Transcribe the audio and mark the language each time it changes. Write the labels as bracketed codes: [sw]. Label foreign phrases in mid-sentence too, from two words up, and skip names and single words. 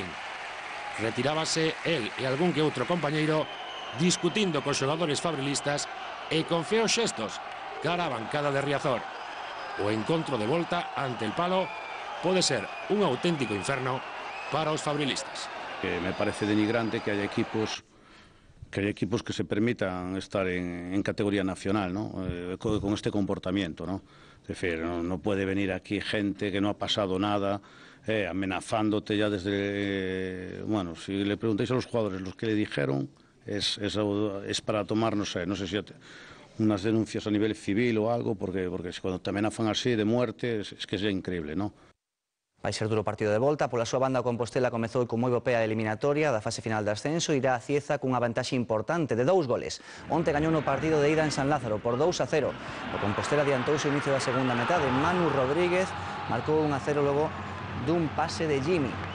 [gl] Retirábase el e algún que outro compañeiro discutindo cos xogadores fabrilistas e con feos xestos cara á bancada de Riazor. O encontro de volta ante el Palo pode ser un auténtico inferno para os fabrilistas. [es] Me parece denigrante que haya equipos que se permitan estar en categoría nacional, ¿no? Con este comportamiento, ¿no? Es decir, no puede venir aquí gente que no ha pasado nada, amenazándote ya desde... Bueno, si le preguntáis a los jugadores los que le dijeron, es para tomar, no sé si unas denuncias a nivel civil o algo, porque cuando te amenazan así de muerte, es que es increíble, ¿no? [gl] Vai ser duro partido de volta. Pola súa banda, o Compostela comezou con moi bo pé a eliminatoria da fase final de ascenso. Irá a Cieza cunha vantaxe importante de 2 goles. Onte gañou no partido de ida en San Lázaro por 2-0. O Compostela adiantouse ao inicio da segunda metade. Manu Rodríguez marcou 1-0 logo dun pase de Jimmy.